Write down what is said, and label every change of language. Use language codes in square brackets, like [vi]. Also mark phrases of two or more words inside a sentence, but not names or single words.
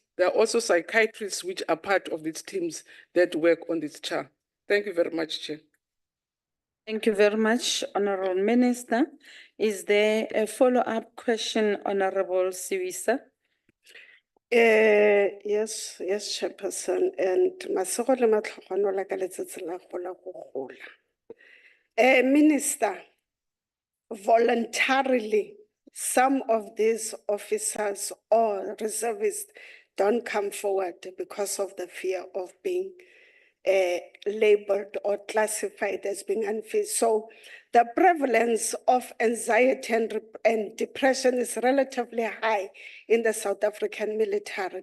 [en] There are also psychiatrists which are part of these teams that work on this chart. Thank you very much, Chair. Thank you very much, Honorable Minister. Is there a follow-up question, Honorable Siwisa? Yes, Chairperson, and [tn] masego le matlhogwana la ka letsatsi la gola go gola. [en] Minister, voluntarily, some of these officers or reservists don't come forward because of the fear of being labeled or classified as being unfit. So the prevalence of anxiety and depression is relatively high in the South African military.